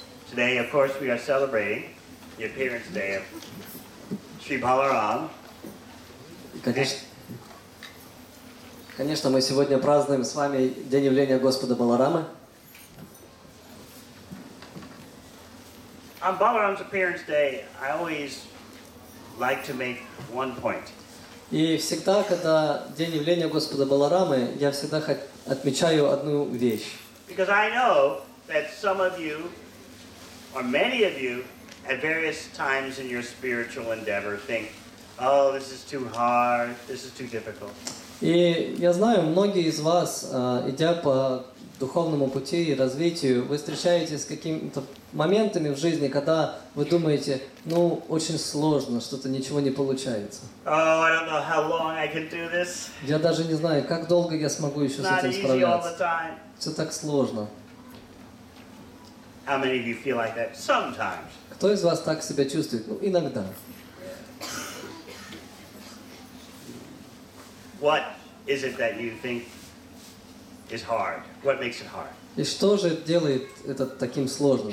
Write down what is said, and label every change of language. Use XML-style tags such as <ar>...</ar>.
<en>Today, of course, we are celebrating the appearance day of Sri Balaram.</en> <ru>Конечно, мы сегодня празднуем с вами день явления Господа Баларамы.</ru> <en>On Balaram's appearance day, I always like to make one point.</en> <ru>И всегда, когда день явления Господа Баларамы, я всегда отмечаю одну вещь.</ru> <en>Because I know that some of you, or many of you, at various times in your spiritual endeavor think, oh, this is too hard, this is too difficult.</en> <ru>И я знаю, многие из вас, идя по духовному пути и развитию, вы встречаетесь с какими-то моментами в жизни, когда вы думаете, ну, очень сложно, что-то ничего не получается.</ru> <en>Oh, I don't know how long I can do this.</en> <ru>Я даже не знаю, как долго я смогу еще с этим справляться. Все так сложно.</ru> <en>How many of you feel like that sometimes?</en> <ru>Кто из вас так себя чувствует? Ну, иногда.</ru> <en>What is it that you think is hard? What makes it hard?</en> <ru>И что же делает это таким сложным?</ru>